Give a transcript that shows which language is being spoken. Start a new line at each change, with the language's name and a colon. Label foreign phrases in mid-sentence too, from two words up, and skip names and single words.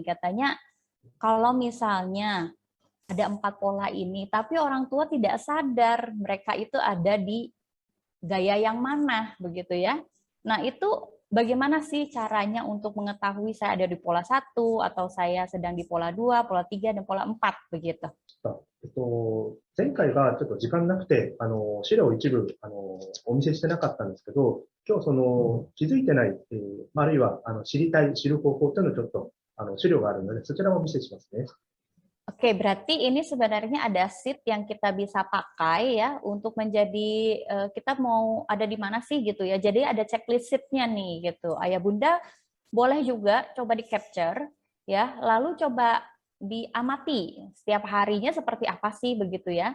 Indonesian: Katanya kalau misalnya ada 4 pola ini, tapi orang tua tidak sadar mereka itu ada di gaya yang mana, begitu ya. Nah, itu bagaimana sih caranya untuk mengetahui saya ada di pola 1 atau saya sedang di pola 2, pola 3, dan pola 4 begitu?
Japanese: 前回がちょっと時間なくて、資料を一部、お見せしてなかったんですけど、今日気づいてない、あるいは、知りたい、知る方法というのをちょっと、資料があるので、そちらをお見せしますね。
Indonesian: Oke, berarti ini sebenarnya ada sheet yang kita bisa pakai ya untuk menjadi kita mau ada di mana sih gitu ya. Jadi ada
English: checklist sheet-
Indonesian: nya nih gitu. Ayah Bunda boleh juga coba di capture ya, lalu coba diamati setiap harinya seperti apa sih begitu ya.